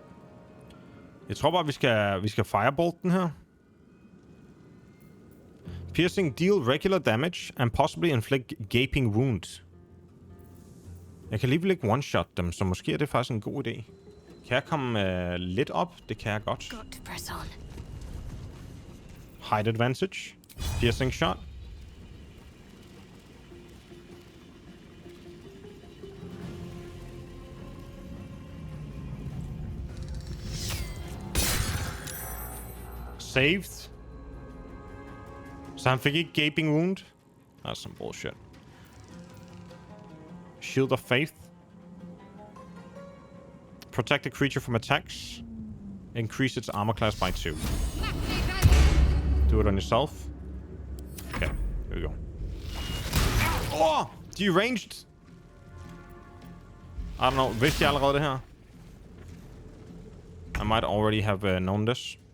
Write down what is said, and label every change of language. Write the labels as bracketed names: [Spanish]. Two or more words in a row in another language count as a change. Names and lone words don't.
[Danish] Jeg tror bare, vi skal firebolt den her. [English] Piercing deal regular damage and possibly inflict gaping wound. [Danish] Jeg kan alligevel ikke one-shot dem, så måske er det faktisk en god idé. Kan jeg komme lidt op? Det kan jeg godt. [English] Height advantage. Piercing shot. Saved. [Danish] Så han fik ikke [English] gaping wound. That's some bullshit. Shield of Faith. Protect a creature from attacks. Increase its armor class by 2. Do it on yourself. Okay, here we go. Oh! Deranged! I don't know. [Danish] Vidste jeg allerede det her? [English] I might already have known this.